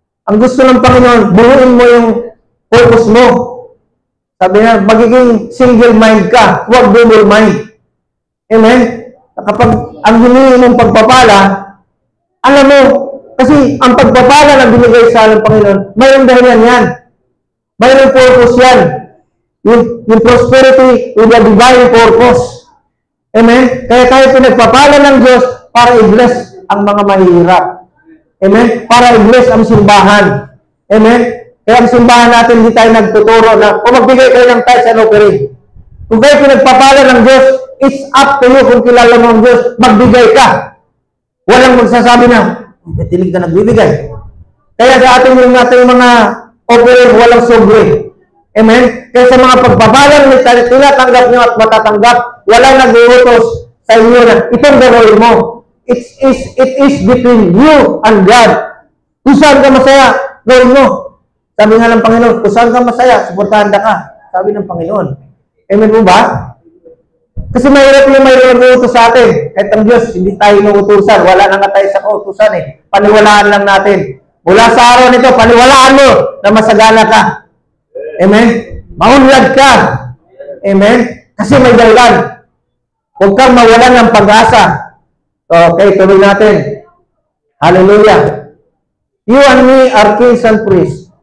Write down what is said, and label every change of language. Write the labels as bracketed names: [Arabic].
[Filipino] Ang gusto ng Panginoon, buuin mo yung focus mo. Sabi niya, magiging single mind ka, huwag double mind. Amen? Kapag ang hinihingi mong pagpapala, alam mo, kasi ang pagpapala na binigay sa ng Panginoon, mayroong dahilan yan. Mayroong purpose yan. [English] Yung prosperity with a divine purpose. Amen? [Filipino] Kaya tayo pinagpapala ng Diyos para i-bless ang mga mahihirap. Amen? Para i-bless ang simbahan. Amen? Kaya ang simbahan natin, hindi tayo nagtuturo na kung magbigay kayo ng tithes and offering. Kung kayo pinagpapala ng Diyos, [English] it's up to you [Filipino] kung kilala mo ang Diyos, magbigay ka. Walang magsasabi na, tilig ka nagbibigay. Kaya sa ating mga offering, walang sobre. Amen? Kaya sa mga pagpapalang tinatanggap nyo at matatanggap, walang nag-uutos sa inyo na itong gagawin mo. [English] It is between you and God. [Filipino] Kung saan ka masaya, gawin mo. Sabi nga ng Panginoon, kung saan ka masaya, suportahan ka. Sabi ng Panginoon. Amen mo ba? Kasi mahirap yung mayroon nag-uutos sa atin. Kahit ang Diyos, hindi tayo inuutusan. Wala na nga tayo sa kautusan eh. Paniwalaan lang natin. Mula sa araw nito, paniwalaan mo na masagana ka. Amen? Maunlad ka. Amen? Kasi may dahilan. Huwag kang mawalan ng pag-asa. Okay, tuloy natin. Hallelujah. [English] You and me are kings and priests.